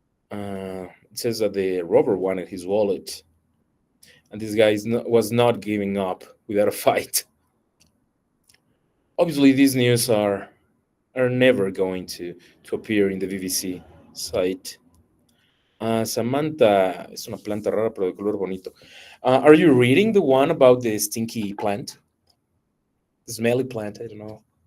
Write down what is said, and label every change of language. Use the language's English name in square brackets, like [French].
[English] It says that the robber wanted his wallet, and this guy was not giving up without a fight. Obviously, these news are never going to appear in the BBC site. [Spanish] Samantha es una planta rara pero de color bonito. [English] Are you reading the one about the stinky plant? The smelly plant, I don't know.